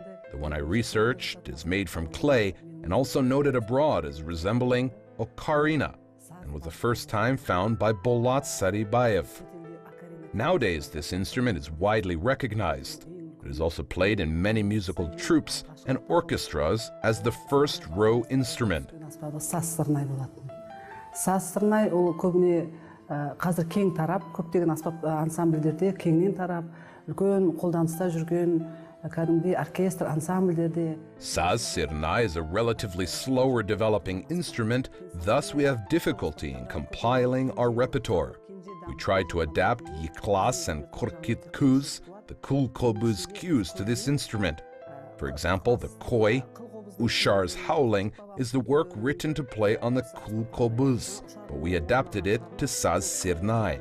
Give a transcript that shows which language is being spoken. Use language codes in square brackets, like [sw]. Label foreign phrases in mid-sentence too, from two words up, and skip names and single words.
[en] The one I researched is made from clay and also noted abroad as resembling ocarina, and was the first time found by Bolat Saribayev. Nowadays, this instrument is widely recognized. It is also played in many musical troupes and orchestras as the first row instrument. [kk] Саз-сырнай ол көбіне қазір кең тарап, көптеген аспап ансамбльдерде кеңнен тарап, үлкен қолданыста жүрген кәдімгідей оркестр ансамбльдерде. [en] Saz sirnai is a relatively slower developing instrument, thus we have difficulty in compiling our repertoire. We tried to adapt yiklas and kurkitkuz, the kulkobuz cues to this instrument. For example, the koi, Ushar's howling, is the work written to play on the kulkobuz, but we adapted it to saz sirnai.